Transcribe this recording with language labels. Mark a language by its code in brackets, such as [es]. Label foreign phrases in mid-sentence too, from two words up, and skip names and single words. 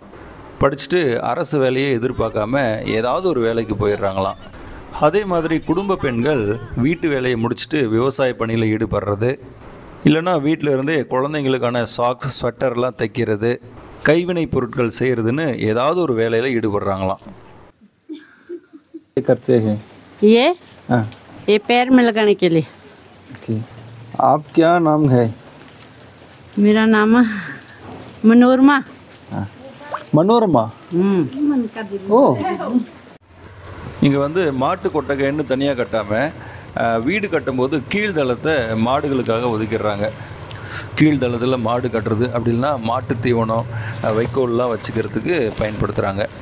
[ta] படிச்சுட்டு அரசு வேலையை எதிர்பார்க்காம ஏதாவது ஒரு வேலைக்கு போயிடுறாங்களாம். அதே மாதிரி குடும்ப பெண்கள் வீட்டு வேலையை முடிச்சுட்டு விவசாய பணியில் ஈடுபடுறது, இல்லைன்னா வீட்டில் இருந்தே குழந்தைங்களுக்கான சாக்ஸ், ஸ்வெட்டர்லாம் தைக்கிறது, கைவினை பொருட்கள் செய்கிறதுன்னு ஏதாவது ஒரு வேலையில் ஈடுபடுறாங்களாம். [hi] ये पैर में लगाने के लिए. आप क्या नाम है? मेरा नाम मनोरमा. मनोरमा. ओ [ta] இங்கே வந்து மாட்டு கொட்டகைன்னு தனியாக கட்டாமல் வீடு கட்டும்போது கீழ்தளத்தை மாடுகளுக்காக ஒதுக்கிடுறாங்க. கீழ்தளத்தில் மாடு கட்டுறது, அப்படி இல்லைன்னா மாட்டு தீவனம், வைக்கோல்லாம் வச்சுக்கிறதுக்கு பயன்படுத்துகிறாங்க.